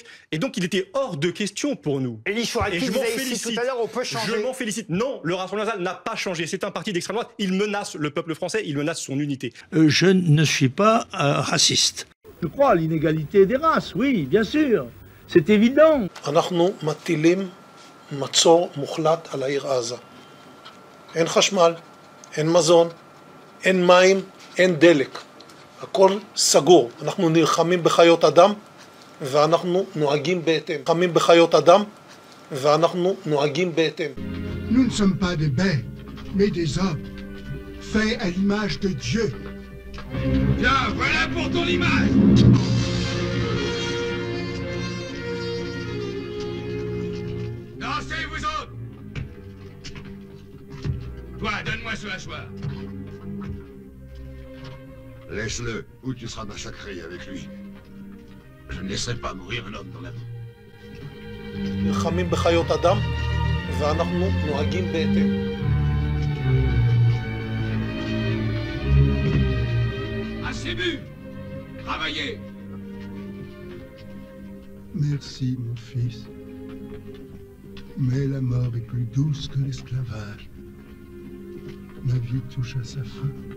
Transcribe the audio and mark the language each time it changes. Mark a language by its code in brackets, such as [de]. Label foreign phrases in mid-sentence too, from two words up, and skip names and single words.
[fr] Et donc, il était hors de question pour nous. Et l'histoire qui vous avez ici tout à l'heure, on peut changer. Je m'en félicite. Non, le Rassemblement national n'a pas changé. C'est un parti d'extrême droite. Il menace le peuple français, il menace son unité. Je ne suis pas raciste. Je crois à l'inégalité des races, oui, bien sûr. C'est évident. [he] אנחנו מטילים מצור מוחלט על העיר עזה. אין חשמל, אין מזון, אין מים, אין דלק. הכל סגור. אנחנו נלחמים בחיות אדם ואנחנו נוהגים בהתאם. נלחמים בחיות אדם ואנחנו נוהגים בהתאם. [fr] Nous ne sommes pas des bêtes, mais des hommes, faits à l'image de Dieu. Tiens, voilà pour ton image. Dansez, vous autres. Toi, donne-moi ce hachoir. Laisse-le, ou tu seras massacré avec lui. Je ne laisserai pas mourir un homme dans la vie. [he] נלחמים בחיות אדם ואנחנו נוהגים בהתאם. [fr] Assez bu. Travaillez. Merci, mon fils. Mais la mort est plus douce que l'esclavage. Ma vie touche à sa fin.